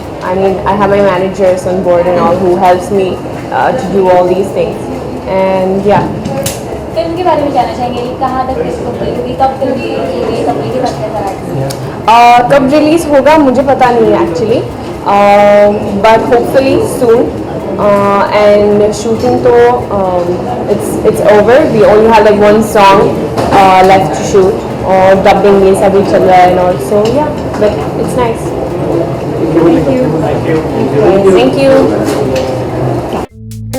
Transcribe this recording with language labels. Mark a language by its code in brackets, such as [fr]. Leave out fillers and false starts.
[en] I mean, I have my managers on board and all who helps me to do all these things. And yeah. [hi] Film के बारे में जानना चाहेंगे कि कहाँ तक किसको क्योंकि कब फिल्म रिलीज होगी कब ये बनते कराएंगे कब रिलीज होगा मुझे पता नहीं है actually, [en] But hopefully soon. And shooting तो it's over. We only have like one song left to shoot. [hi] और dubbing ये सब भी चल रहा है [en] and all. So yeah, but it's nice. Thank you. Thank you.